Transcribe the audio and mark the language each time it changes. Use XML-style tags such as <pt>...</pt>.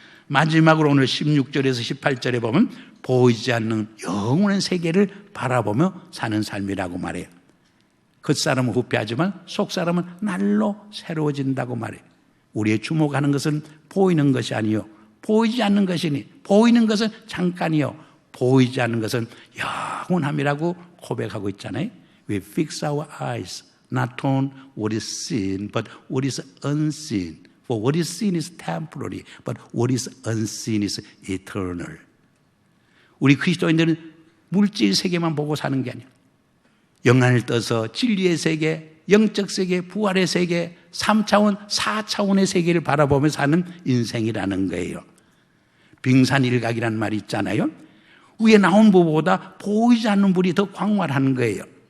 <ko>마지막으로 오늘 16절에서 18절에 보면 보이지 않는 영원한 세계를 바라보며 사는 삶이라고 말해요. 겉사람은 후패하지만 속사람은 날로 새로워진다고 말해요. 우리의 주목하는 것은 보이는 것이 아니요 보이지 않는 것이니 보이는 것은 잠깐이요 보이지 않는 것은 영원함이라고 고백하고 있잖아요.</ko> <en>We fix our eyes not on what is seen but what is unseen. For what is seen is temporary but what is unseen is eternal.</en> <ko>우리 그리스도인들은 물질 세계만 보고 사는 게 아니에요. 영안을 떠서 진리의 세계, 영적 세계, 부활의 세계, 3차원, 4차원의 세계를 바라보며 사는 인생이라는 거예요. 빙산일각이라는 말이 있잖아요. 위에 나온 부보다 보이지 않는 불이 더 광활한 거예요.</ko>